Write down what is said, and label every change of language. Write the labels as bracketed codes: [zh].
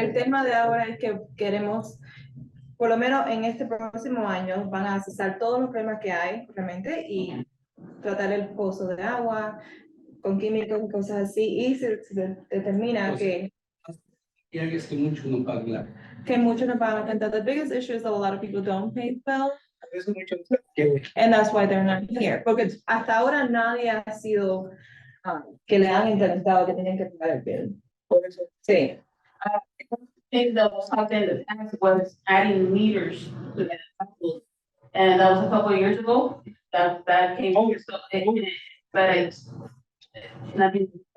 [es] El tema de ahora es que queremos, por lo menos en este próximo año, van a cesar todos los problemas que hay, obviamente, y tratar el pozo de agua con químicos y cosas así, y se determina Pues, y hay es que muchos no pagan que muchos no pagan la cuenta. [en] The biggest issue is that a lot of people don't pay the bill, [es] Es mucho que [en] and that's why they're not here. [es] Porque hasta ahora nadie ha sido que le han implementado que tienen que pagar el bill. por eso. Sí. [en] Thing that was out there in the past was adding meters to that. And that was a couple of years ago, that came, so but it's nothing.